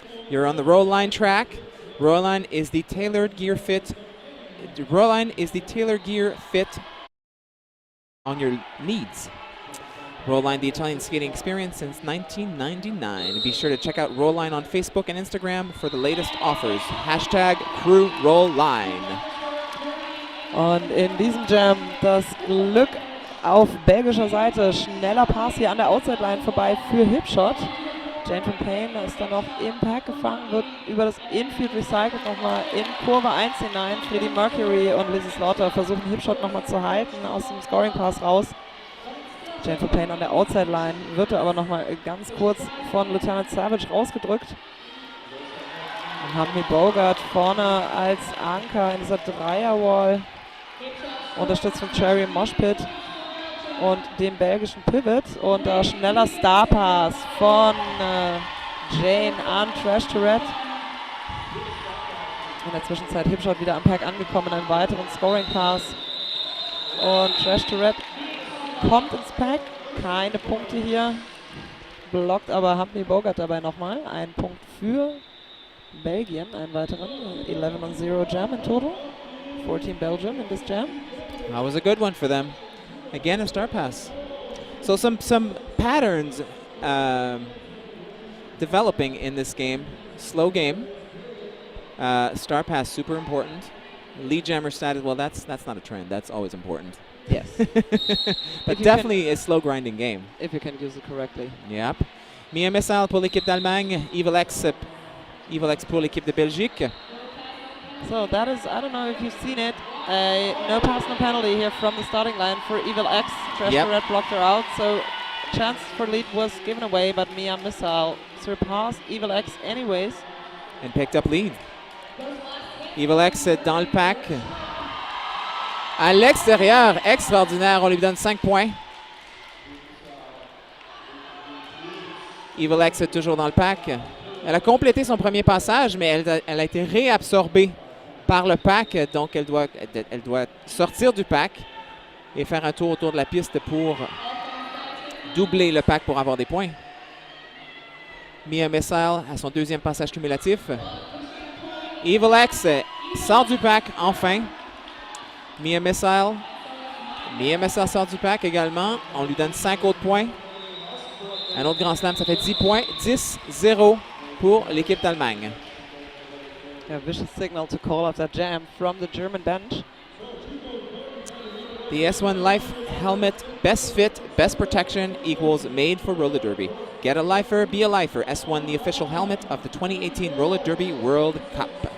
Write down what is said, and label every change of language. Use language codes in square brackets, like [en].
[en] You're on the roll line track. Roll line is the tailored gear fit. Roll line is the tailored gear fit on your needs. Roll line, the Italian skating experience since 1999. Be sure to check out Roll Line on Facebook and Instagram for the latest offers. #CrewRollLine. [de] Und in diesem Jam das Glück auf belgischer Seite. Schneller Pass hier an der Outside-Line vorbei für Hipshot. Jane von Payne ist dann noch im Pack gefangen, wird über das Infield recycelt nochmal in Kurve 1 hinein. Freddie Mercury und Lizzie Slaughter versuchen Hipshot nochmal zu halten, aus dem Scoring Pass raus. Jane von Payne an der Outside-Line wird aber nochmal ganz kurz von Lieutenant Savage rausgedrückt. Dann haben wir Bogart vorne als Anker in dieser Dreierwall. Unterstützt von Cherry im Moshpit und dem belgischen Pivot. Und schneller Starpass von Jane an Trash Tourette. In der Zwischenzeit Hipshot wieder am Pack angekommen, einen weiteren Scoring Pass. Und Trash Tourette kommt ins Pack. Keine Punkte hier. Blockt aber Humphrey Bogart dabei nochmal. Ein Punkt für Belgien, einen weiteren. [en] 11-0 jam in total for Team Belgium in this jam. That was a good one for them. Again, a star pass. So some patterns developing in this game. Slow game. Star pass, super important. Lead jammer status, well, that's not a trend. That's always important. Yes. But definitely a slow grinding game. If you can use it correctly. Yep. [fr] Mia Missile pour l'équipe d'Allemagne. Evil X pour l'équipe de Belgique. [en] So that is, I don't know if you've seen it, no pass, no penalty here from the starting line for Evil X. Trash Tourette blocked her out, so chance for lead was given away, but Mia Missile surpassed Evil X anyways. And picked up lead. Evil X [fr] dans le pack. À l'extérieur, extraordinaire, on lui donne 5 points. Evil X est toujours dans le pack. Elle a complété son premier passage, mais elle a été réabsorbée par le pack, donc elle doit sortir du pack et faire un tour autour de la piste pour doubler le pack pour avoir des points. Mia Missile à son deuxième passage cumulatif. Evil X sort du pack enfin. Mia Missile sort du pack également. On lui donne 5 autres points. Un autre grand slam, ça fait 10 points. 10-0 pour l'équipe d'Allemagne. [en] A vicious signal to call off that jam from the German bench. The S1 Life helmet, best fit, best protection equals made for roller derby. Get a lifer, be a lifer. S1, the official helmet of the 2018 Roller Derby World Cup.